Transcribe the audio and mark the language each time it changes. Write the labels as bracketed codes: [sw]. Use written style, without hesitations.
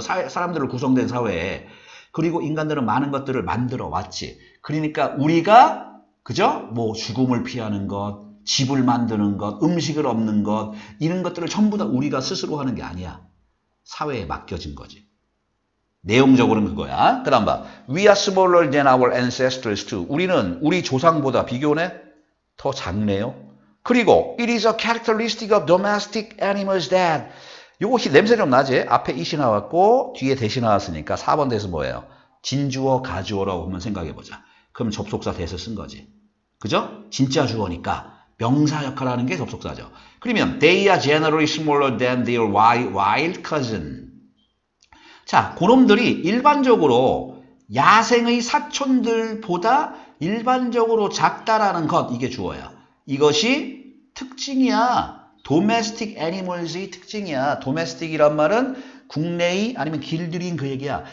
[ko] 사람들을 구성된 사회에. 그리고 인간들은 많은 것들을 만들어 왔지. 그러니까 우리가, 그죠? 뭐 죽음을 피하는 것, 집을 만드는 것, 음식을 얻는 것, 이런 것들을 전부 다 우리가 스스로 하는 게 아니야. 사회에 맡겨진 거지. 내용적으로는 그거야. 그 다음 봐. [en] We are smaller than our ancestors too. [ko] 우리는 우리 조상보다 비교네? 더 작네요. 그리고 [en] it is a characteristic of domestic animals that. [ko] 요거 냄새 좀 나지? 앞에 it이 나왔고 뒤에 대시 나왔으니까 4번 대서 뭐예요? 진주어, 가주어라고 한번 생각해보자. 그럼 접속사 대서 쓴 거지. 그죠? 진짜 주어니까 명사 역할하는 게 접속사죠. 그러면 [en] they are generally smaller than their wild cousin. [ko] 자, 그놈들이 일반적으로 야생의 사촌들보다 일반적으로 작다라는 것, 이게 주어야. 이것이 특징이야. domestic animals의 특징이야. domestic이란 말은 국내의 아니면 길들인 그 얘기야.